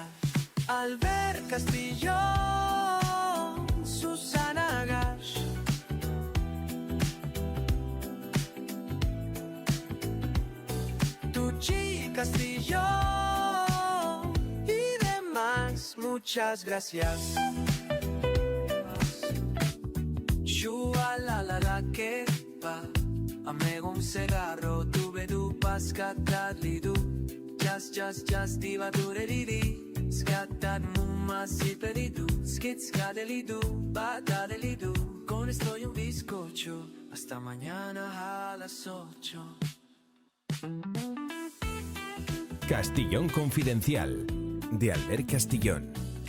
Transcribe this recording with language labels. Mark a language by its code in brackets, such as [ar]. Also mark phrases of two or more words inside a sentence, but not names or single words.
[es] Albert Castillo, Susana Gash, Tucci Castillo y demás, muchas gracias. Shua la la la que va, amego un cigarro, tuve du pascatadli du, just diva dureriri, scatat mumma si pedidu, skitscadelidu, batadelidu, con esto y un bizcocho, hasta mañana a las 8. Castellón Confidencial, de Albert Castillón.